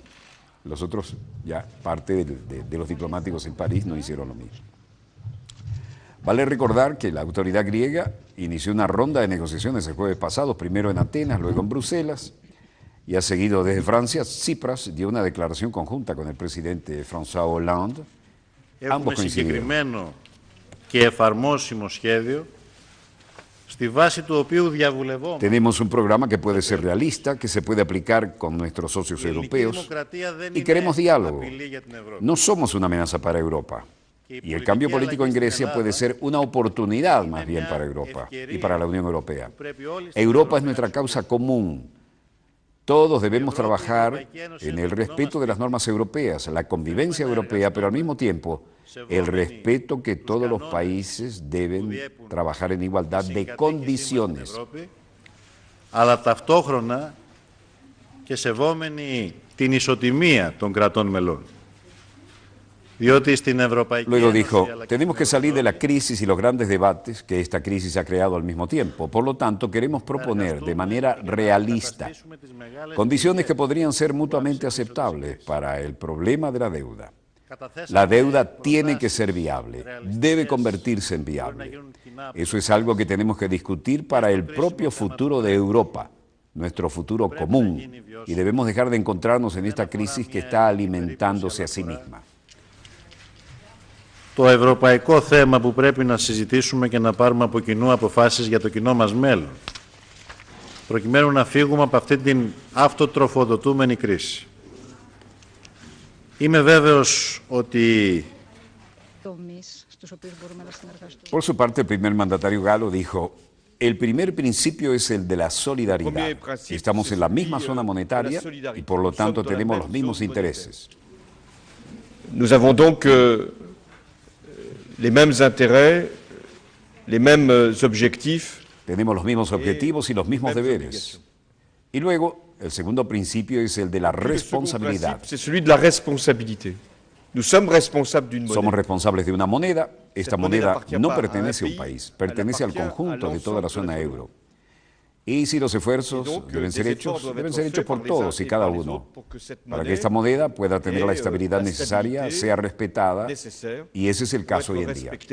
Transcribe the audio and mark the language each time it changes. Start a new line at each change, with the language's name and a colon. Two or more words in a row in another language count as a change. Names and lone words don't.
Spanish: Los otros, ya parte de los diplomáticos en París, no hicieron lo mismo. Vale recordar que la autoridad griega inició una ronda de negociaciones el jueves pasado, primero en Atenas, luego en Bruselas, y ha seguido desde Francia. Tsipras dio una declaración conjunta con el presidente François Hollande.
Greek: Έχουμε συγκεκριμένο και εφαρμόσιμο σχέδιο στη βάση του οποίου διαβουλευόμαστε.
Spanish: Tenemos un programa que puede ser realista, que se puede aplicar con nuestros socios europeos y queremos diálogo. No somos una amenaza para Europa. Y el cambio político en Grecia puede ser una oportunidad más bien para Europa y para la Unión Europea. Europa es nuestra causa común. Todos debemos trabajar en el respeto de las normas europeas, la convivencia europea, pero al mismo tiempo el respeto que todos los países deben trabajar en igualdad de condiciones.
Greek: Αλλά ταυτόχρονα και σεβόμενοι την ισοτιμία των κρατών μελών.
Spanish: Luego dijo, tenemos que salir de la crisis y los grandes debates que esta crisis ha creado al mismo tiempo. Por lo tanto, queremos proponer de manera realista condiciones que podrían ser mutuamente aceptables para el problema de la deuda. La deuda tiene que ser viable, debe convertirse en viable. Eso es algo que tenemos que discutir para el propio futuro de Europa, nuestro futuro común, y debemos dejar de encontrarnos en esta crisis que está alimentándose a sí misma.
Greek: Το ευρωπαϊκό θέμα που πρέπει να συζητήσουμε και να πάρουμε από κοινού αποφάσεις για το κοινό μας μέλλον, προκειμένου να φύγουμε από αυτή την αυτοτροφοδοτούμενη κρίση. Είμαι βέβαιος ότι...
Spanish: Por su parte, el primer mandatario galo dijo, el primer principio es el de la solidaridad. Estamos en la misma zona monetaria y por lo tanto tenemos los mismos intereses.
French: Nous avons donc les mêmes intérêts, les mêmes objectifs.
Spanish: Tenemos los mismos objetivos y los mismos deberes. Y luego, el segundo principio es el de la responsabilidad.
French: C'est celui de la responsabilité. Nous sommes responsables d'une monnaie.
Spanish: Somos responsables de una moneda. Esta moneda no pertenece a un país, pertenece al conjunto de toda la zona euro. Y si los esfuerzos deben ser hechos por todos y cada uno, para que esta moneda pueda tener la estabilidad necesaria, sea respetada, y ese es el caso hoy en día.